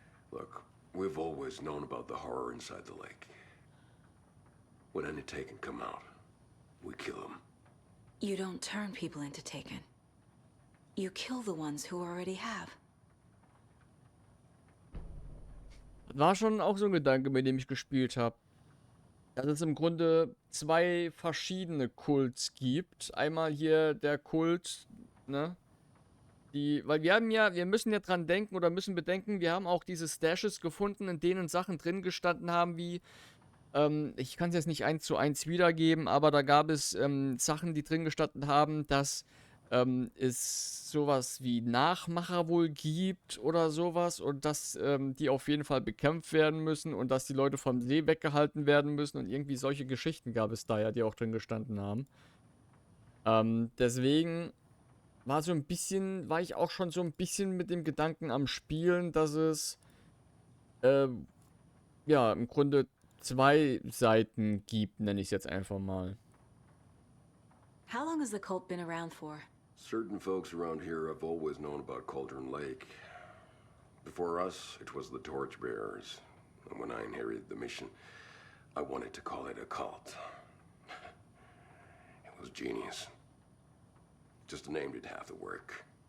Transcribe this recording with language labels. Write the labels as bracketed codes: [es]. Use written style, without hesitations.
[en] Look, we've always known about the horror inside the lake. When any Taken come out, we kill them. You don't turn people into Taken. You kill the ones who already have. [de] War schon auch so ein Gedanke, mit dem ich gespielt habe. Dass es im Grunde zwei verschiedene Kults gibt. Einmal hier der Kult, ne? Weil wir müssen ja dran denken oder müssen bedenken, wir haben auch diese Stashes gefunden, in denen Sachen drin gestanden haben, wie, ich kann es jetzt nicht 1:1 wiedergeben, aber da gab es Sachen, die drin gestanden haben, dass es sowas wie Nachmacher wohl gibt oder sowas und dass die auf jeden Fall bekämpft werden müssen und dass die Leute vom See weggehalten werden müssen und irgendwie solche Geschichten gab es da ja, die auch drin gestanden haben. Deswegen war ich auch schon so ein bisschen mit dem Gedanken am Spielen, dass es ja im Grunde zwei Seiten gibt, nenne ich es jetzt einfach mal. [en] How long has the cult been around for? Certain folks around here have always known about Cauldron Lake. Before us, it was the Torchbearers. And when I inherited the mission, I wanted to call it a cult. It was genius. Just the name did half the work.